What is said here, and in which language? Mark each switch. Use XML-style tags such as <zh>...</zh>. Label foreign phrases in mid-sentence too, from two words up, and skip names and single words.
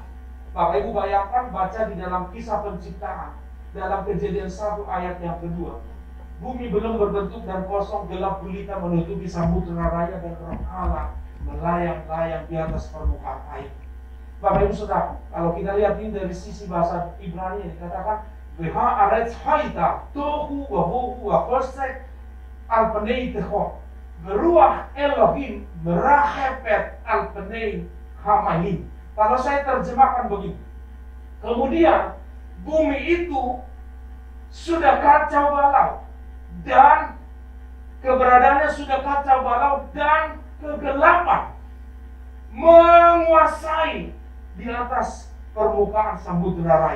<id>Bapak Ibu bayangkan, baca di dalam kisah penciptaan, dalam Kejadian 1 ayat yang kedua. Bumi belum berbentuk dan kosong, gelap gulita menutupi samudera raya, dan Roh Allah melayang-layang di atas permukaan air. Bapak Ibu Saudara, kalau kita lihat ini dari sisi bahasa Ibrani, dikatakan</id> <he>והארץ היתה תהו ובהו וחשך על פני תהום ורוח אלהים מרחפת על פני המים.</he> <id>Kalau saya terjemahkan begini, kemudian bumi itu sudah kacau balau, dan keberadaannya sudah kacau balau, dan kegelapan menguasai di atas permukaan samudera raya.</id>